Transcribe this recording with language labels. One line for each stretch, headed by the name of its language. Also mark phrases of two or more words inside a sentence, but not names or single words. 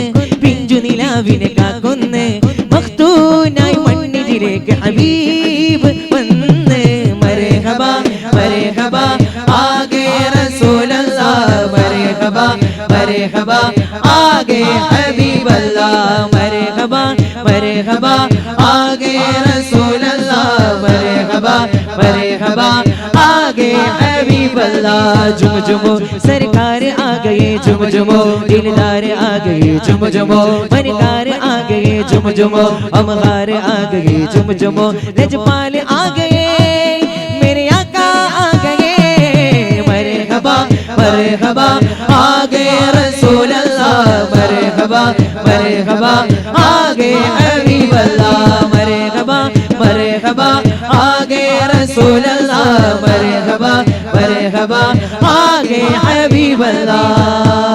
Malayalam: പിഞ്ചു നിലാവിനെ കാക്കുന്ന്, മഖ്തൂനായി മണ്ണിലേക്ക് ഹബീബ് വന്ന്,
Urdu: مرحبا مرحبا آ گئے رسول اللہ، مرحبا مرحبا آ گئے حبیب اللہ، مرحبا مرحبا آ گئے رسول اللہ، مرحبا مرحبا آ گئے حبیب اللہ. جھوم جھومو سرکار آ گئے، جھوم جھومو دلدار آ گئے، جھوم جھومو بنکار آ گئے، جھوم جھومو امہار آ گئے، جھوم جھومو لجپال آ گئے، میرے آقا آ گئے, مرحبا مرحبا آ گئے رسول اللہ، مرحبا مرحبا آ گئے حبیب اللہ، مرحبا مرحبا آ گئے رسول اللہ، مرحبا مرحبا آ گئے حبیب اللہ.